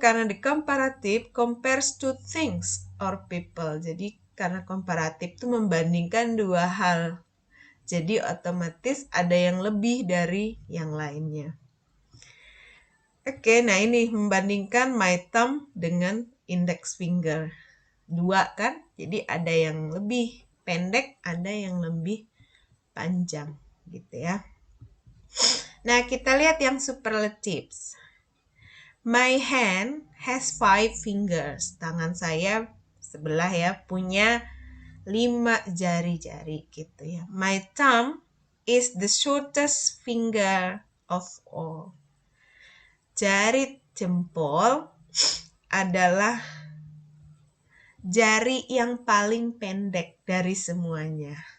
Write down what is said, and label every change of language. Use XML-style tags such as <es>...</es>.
<id>Karena</id> <en>the comparative compares two things or people.</en> <id>Jadi karena komparatif itu membandingkan dua hal. Jadi otomatis ada yang lebih dari yang lainnya. Oke, nah ini membandingkan</id> <en>my thumb</en> <id>dengan</id> <en>index finger.</en> <id>Dua kan? Jadi ada yang lebih pendek, ada yang lebih panjang gitu ya. Nah, kita lihat yang</id> <en>superlatives. My hand has 5 fingers.</en> <id>Tangan saya sebelah ya, punya 5 jari-jari gitu ya.</id> <en>My thumb is the shortest finger of all.</en> <id>Jari jempol adalah jari yang paling pendek dari semuanya.</id>